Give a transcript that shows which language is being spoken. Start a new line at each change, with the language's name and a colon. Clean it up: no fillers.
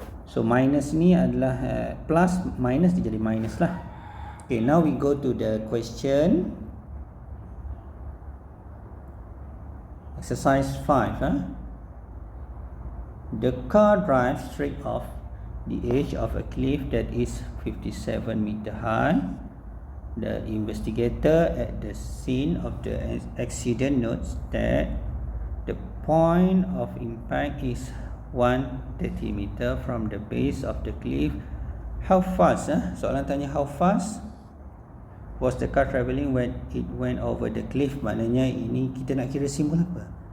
Malay: So minus ni adalah plus, minus dia jadi minus lah.
English: Okay, now we go to the question. Exercise 5. The car drives straight off the edge of a cliff that is 57 meter high. The investigator at the scene of the accident notes that the point of impact is 130 meter from the base of the cliff. How fast?
Malay: Soalan tanya
English: how fast was the car travelling when it went over the cliff.
Malay: Maknanya ini kita nak kira simbol apa?